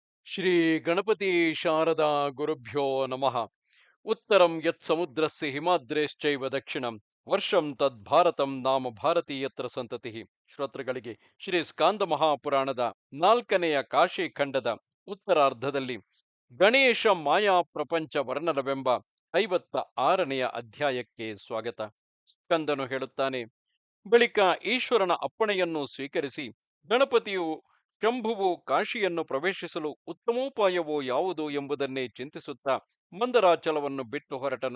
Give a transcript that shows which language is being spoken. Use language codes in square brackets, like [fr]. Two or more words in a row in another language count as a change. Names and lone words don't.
[sa] ಶ್ರೀ ಗಣಪತಿ ಶಾರದಾ ಗುರುಭ್ಯೋ ನಮಃ. ಉತ್ತರಂ ಯತ್ ಸಮುದ್ರಸ್ಯ ಹಿಮಾದ್ರೇಶ್ಚೈವ ದಕ್ಷಿಣಂ ವರ್ಷಂ ತದ್ ಭಾರತಂ ನಾಮ ಭಾರತೀಯತ್ರ ಸಂತತಿ. [kn] ಶ್ರೋತೃಗಳಿಗೆ ಶ್ರೀ ಸ್ಕಾಂದ ಮಹಾಪುರಾಣದ 4ನೆಯ ಕಾಶಿ ಖಂಡದ ಉತ್ತರಾರ್ಧದಲ್ಲಿ ಗಣೇಶ ಮಾಯಾ ಪ್ರಪಂಚ ವರ್ಣನವೆಂಬ 56ನೆಯ ಅಧ್ಯಾಯಕ್ಕೆ ಸ್ವಾಗತ. ಸ್ಕಂದನು ಹೇಳುತ್ತಾನೆ: ಬಳಿಕ ಈಶ್ವರನ ಅಪ್ಪಣೆಯನ್ನು ಸ್ವೀಕರಿಸಿ ಗಣಪತಿಯು ಶಂಭುವು ಕಾಶಿಯನ್ನು ಪ್ರವೇಶಿಸಲು ಉತ್ತಮೋಪಾಯವು ಯಾವುದು ಎಂಬುದನ್ನೇ ಚಿಂತಿಸುತ್ತಾ ಮಂದರಾಚಲವನ್ನು ಬಿಟ್ಟು ಹೊರಟನು.